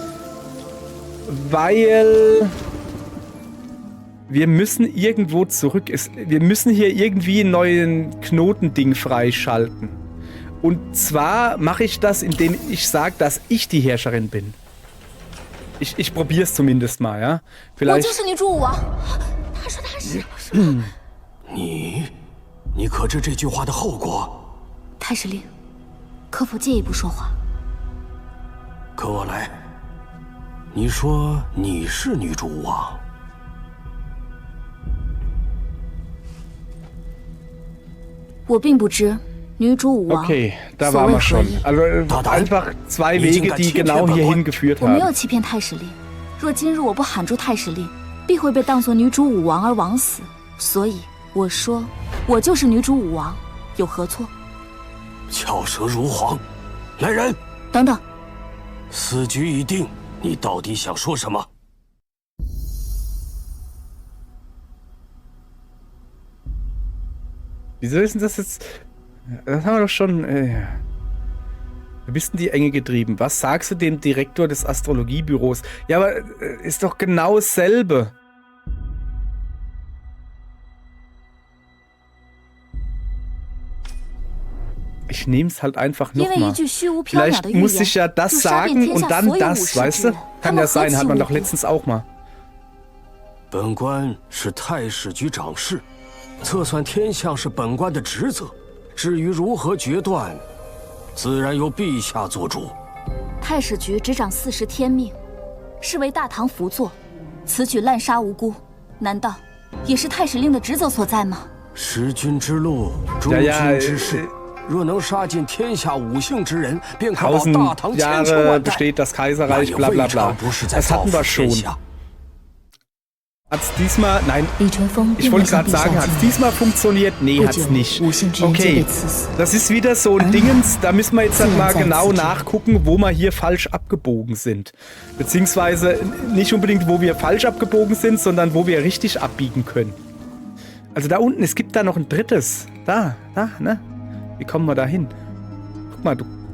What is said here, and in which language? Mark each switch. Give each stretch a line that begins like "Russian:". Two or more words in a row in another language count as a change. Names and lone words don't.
German: Weil wir müssen irgendwo zurück. Wir müssen hier irgendwie einen neuen Knotending freischalten. Und zwar mache ich das, indem ich sage, dass ich die Herrscherin bin. Ich probiere es zumindest mal, ja? Vielleicht.
Chinese: 你可知这句话的后果？太史令，可否借一步说话？跟我来。你说你是女主武王？我并不知女主武王。
German: Okay, da waren wir schon. Also einfach 2 Wege, die genau hierhin geführt haben.
Chinese: 我没有欺骗太史令。若今日我不喊出太史令，必会被当作女主武王而枉死。所以我说，我就是女主武王，有何错？巧舌如簧，来人！等等，死局已定，你到底想说什么？
German: Wieso ist denn das jetzt? Das haben wir doch schon. Du bist in die Enge getrieben. Was sagst du dem Direktor des Astrologiebüros? Ja, aber ist doch genau dasselbe. Ich nehme es halt einfach
Chinese: 因为一
German: nochmal.
Chinese: 句虚无缥缈
German: Vielleicht
Chinese: 的预
German: muss ich
Chinese: 言，
German: ja das
Chinese: 就杀遍
German: sagen
Chinese: 天
German: und
Chinese: 下
German: dann
Chinese: 所有武
German: das,
Chinese: 士
German: weißt
Chinese: 之
German: du?
Chinese: 人。他
German: Kann
Chinese: 们
German: ja
Chinese: 何
German: sein,
Chinese: 其
German: hat man
Chinese: 无
German: doch
Chinese: 辜！
German: letztens auch mal.
Chinese: 本官是太史局长事，测算天象是本官的职责。至于如何决断，自然由陛下做主。太史局执掌40天命，是为大唐辅佐，此举滥杀无辜，难道也是太史令的职责所在吗？识君之路，诛君之事。若能杀尽天下五姓之人，便可保大唐千秋
German: Jahre
Chinese: 万代。
German: besteht das Kaiserreich,
Chinese: 那
German: bla
Chinese: 也
German: bla
Chinese: 未尝
German: bla.
Chinese: 不是在
German: Das
Chinese: 造
German: hatten
Chinese: 福
German: wir
Chinese: 天
German: schon.
Chinese: 下。
German: Hat's diesmal, nein,
Chinese: 李淳风
German: ich
Chinese: 并未
German: wollte
Chinese: 向
German: gerade
Chinese: 陛下
German: sagen, hat's
Chinese: 进
German: diesmal funktioniert? Nee,
Chinese: 不
German: hat's
Chinese: 久，
German: nicht.
Chinese: 五姓之人皆被
German: Okay,
Chinese: 赐死。
German: das ist wieder so ein Dingens, da müssen wir jetzt halt mal Zählen genau sein Ziel. nachgucken, wo wir hier falsch abgebogen sind. Beziehungsweise nicht unbedingt, wo wir falsch abgebogen sind, sondern wo wir richtig abbiegen können. Also da unten, es gibt da noch ein drittes. Da, ne? Wie kommen wir da hin? Guck mal, du.